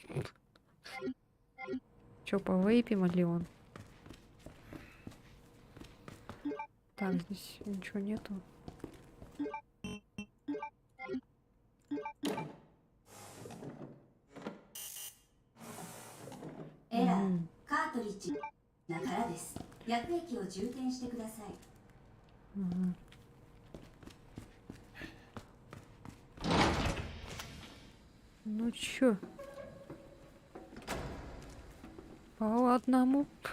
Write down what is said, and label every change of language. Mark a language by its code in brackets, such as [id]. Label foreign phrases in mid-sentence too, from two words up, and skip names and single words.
[ru] Чё, по вейпим ли он? Так, здесь ничего нету. Мгм. [ja] カートリッジだからです。薬液を充填してください。 [ru] Мгм. Ну чё? По одному.